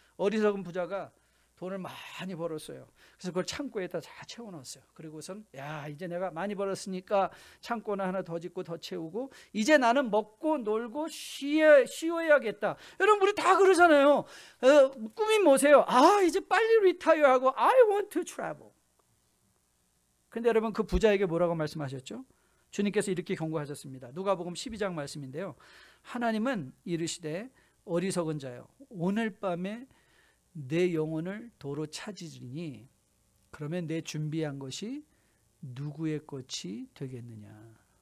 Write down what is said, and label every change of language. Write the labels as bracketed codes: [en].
[ko] 어리석은 부자가 돈을 많이 벌었어요. 그래서 그걸 창고에다 다 채워넣었어요. 그리고선 이제 내가 많이 벌었으니까 창고는 하나 더 짓고 더 채우고 이제 나는 먹고 놀고 쉬어야겠다. 여러분 우리 다 그러잖아요. 꿈이 뭐세요? 이제 빨리 리타이어하고 [en] I want to travel. [ko] 근데 여러분 그 부자에게 뭐라고 말씀하셨죠? 주님께서 이렇게 경고하셨습니다. 누가복음 12장 말씀인데요, 하나님은 이르시되 어리석은 자여 오늘 밤에 내 영혼을 도로 찾으리니 그러면 내 준비한 것이 누구의 것이 되겠느냐.